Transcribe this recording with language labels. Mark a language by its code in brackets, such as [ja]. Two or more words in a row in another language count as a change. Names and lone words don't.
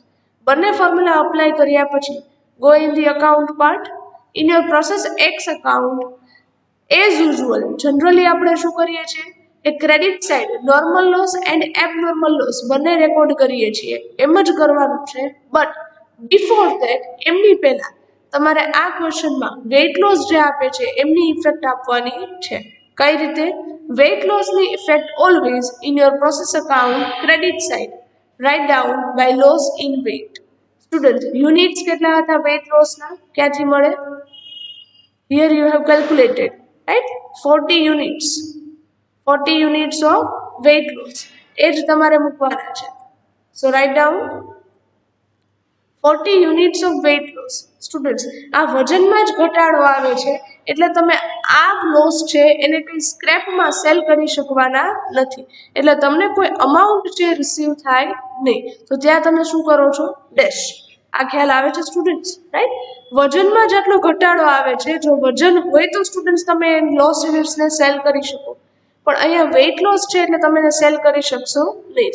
[gu] બંને ફોર્મ્યુલા અપ્લાય કર્યા પછી [en] go in the account part. In your process X account, as usual, generally [gu] આપણે શું કરીએ છીએ? એ [en] credit side normal loss and abnormal loss [gu] બંને રેકોર્ડ કરીએ છીએ, એમ જ કરવાનું છે. [en] but before that, [gu] એમની પહેલા તમારે આ ક્વેશ્ચનમાં [en] weight loss [gu] જે આપે છે એમની ઇફેક્ટ આપવાની છે. કઈ રીતે? [en] weight lossની effect always in your process account credit side write down by loss in weight. [gu] સ્ટુડન્ટ, યુનિટ્સ કેટલા હતા [en] weight lossના? ક્યાંથી મળે? here you have calculated, right? 40 યુનિટ્સ. 40 units of weight loss. [gu] એ જ તમારે મૂકવાના છે. [en] So write down 40 units of weight loss. Students, [gu] આ વજનમાં જ ઘટાડો આવે છે એટલે તમે આ લોસ છે એને કંઈ સ્ક્રેપમાં સેલ કરી શકવાના નથી, એટલે તમને કોઈ અમાઉન્ટ છે રિસીવ થાય નહીં. તો ત્યાં તમે શું કરો છો? ડેશ. આ ખ્યાલ આવે છે સ્ટુડન્ટ્સ, રાઈટ? વજનમાં જેટલો ઘટાડો આવે છે, જો વજન હોય તો સ્ટુડન્ટ્સ તમે [en] loss unitsને [gu] સેલ કરી શકો, પણ અહીંયા [en] weight loss [gu] છે એટલે તમે એને સેલ કરી શકશો નહીં.